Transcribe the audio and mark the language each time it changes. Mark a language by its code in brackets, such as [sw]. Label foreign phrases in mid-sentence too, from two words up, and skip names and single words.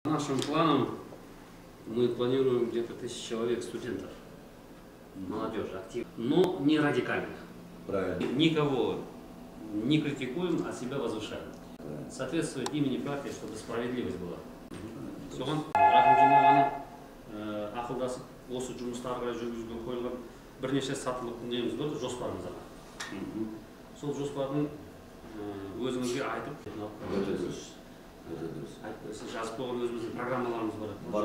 [ru] Нашим планом мы планируем где-то 1000 человек студентов, молодежи, активных, но не радикальных. Правильно. Никого не критикуем, а себя возвышаем. Соответствует имени партии, чтобы справедливость была. [kk] Соған рахмет жинағаны ақылдасып, осы жұмыстарға жүргізуге қойылған бірнеше сатылық неміз бар, жоспарымыз бар. Сол жоспардың өзіңізге айтып, жазып қойған өзіміздің программаларымыз бар.